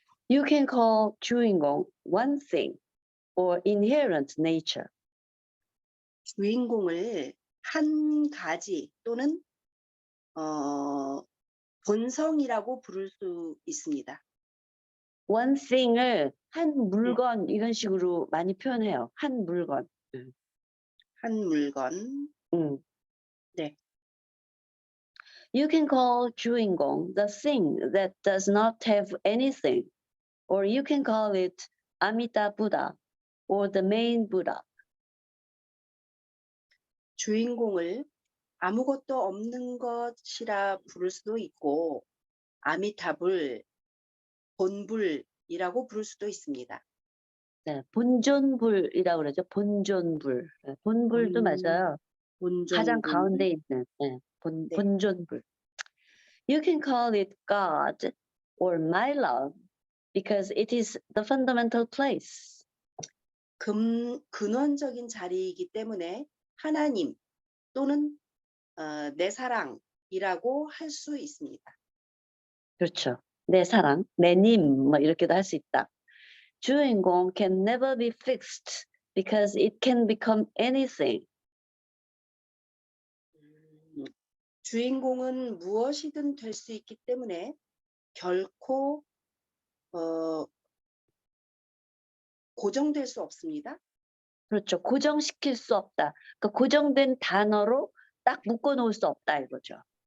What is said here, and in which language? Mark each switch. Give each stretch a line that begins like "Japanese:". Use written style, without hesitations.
English: You can call 주인공 one thing or inherent nature.
Korean: 주인공을 한 가지 또는 본성이라고 부를 수 있습니다.
English: one thing
Korean: 을 한 물건 이런 식으로 많이 표현해요. 한 물건. 한 물건. 음. 네.
English: You can call 주인공 the thing that does not have anything, or you can call it Amida Buddha or the main Buddha.
Korean: 주인공을 아무것도 없는 것이라 부를 수도 있고 아미타불, 본불이라고 부를 수도 있습니다. 네, 본존불이라고 그러죠. 본존불. 네, 본불도 맞아요. 가장 본존불. 가운데 있는 네. 본존불.
English: You can call it God or my love because it is the fundamental place.
Korean: 근원적인 자리이기 때문에 하나님 또는 내 사랑이라고 할 수 있습니다. 그렇죠. 내 사랑, 내 님, 뭐 이렇게도 할 수 있다.
English: 주인공 can never be fixed because it can become anything.
Korean: 주인공은 무엇이든 될 수 있기 때문에 결코 고정될 수 없습니다. 그렇죠. 고정시킬 수 없다. 그러니까 고정된 단어로 딱 묶어 놓을 수 없다 이거죠.